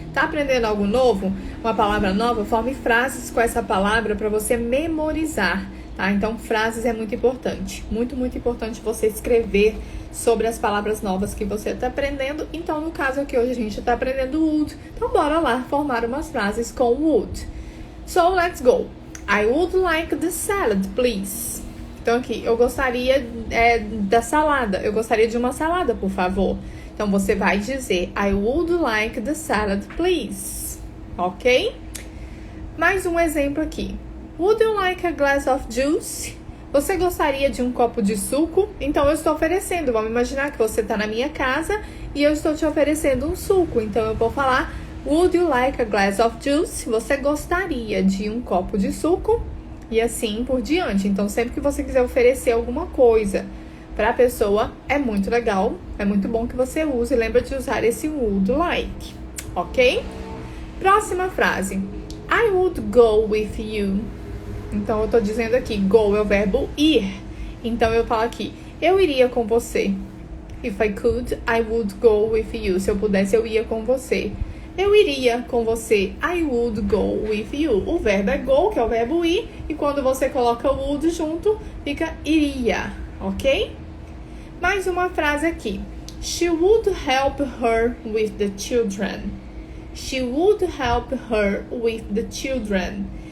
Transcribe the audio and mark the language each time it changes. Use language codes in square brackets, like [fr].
[pt] Tá aprendendo algo novo, uma palavra nova, forme frases com essa palavra para você memorizar, tá? Então, frases é muito importante. Muito, muito importante você escrever sobre as palavras novas que você está aprendendo. Então, no caso aqui, hoje a gente está aprendendo would. Então, bora lá formar umas frases com [en] would. So, let's go. I would like the salad, please. [pt] Então aqui, eu gostaria da salada. Eu gostaria de uma salada, por favor. Então você vai dizer [en] I would like the salad, please. [pt] Ok? Mais um exemplo aqui. [en] Would you like a glass of juice? [pt] Você gostaria de um copo de suco? Então eu estou oferecendo. Vamos imaginar que você está na minha casa e eu estou te oferecendo um suco. Então eu vou falar [en] Would you like a glass of juice? [pt] Você gostaria de um copo de suco? E assim por diante. Então sempre que você quiser oferecer alguma coisa para a pessoa, é muito legal, é muito bom que você use. Lembra de usar esse would like, ok? Próxima frase. [en] I would go with you. [pt] Então eu tô dizendo aqui, go é o verbo ir. Então eu falo aqui, eu iria com você. [en] If I could, I would go with you. [pt] Se eu pudesse, eu ia com você. Eu iria com você. [en] I would go with you. [pt] O verbo é go, que é o verbo ir. E quando você coloca o would junto, fica iria, ok? Mais uma frase aqui. [en] She would help her with the children. She would help her with the children.